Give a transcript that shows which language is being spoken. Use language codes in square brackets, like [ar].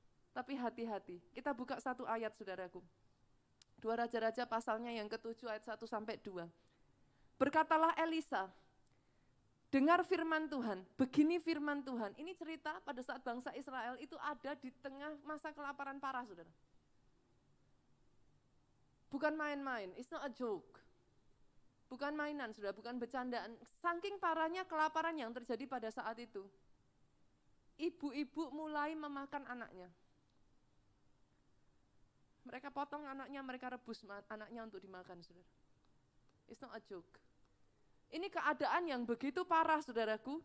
[ms] Tapi hati-hati, kita buka satu ayat saudaraku. 2 Raja-Raja pasalnya yang ke-7 ayat 1 sampai 2. Berkatalah Elisa, dengar firman Tuhan, begini firman Tuhan. Ini cerita pada saat bangsa Israel itu ada di tengah masa kelaparan parah saudara. Bukan main-main, [en] it's not a joke. [ms] Bukan mainan sudah, bukan bercandaan. Saking parahnya kelaparan yang terjadi pada saat itu. Ibu-ibu mulai memakan anaknya. Mereka potong anaknya, mereka rebus anaknya untuk dimakan saudara. [en] It's not a joke. [ms] Ini keadaan yang begitu parah saudaraku.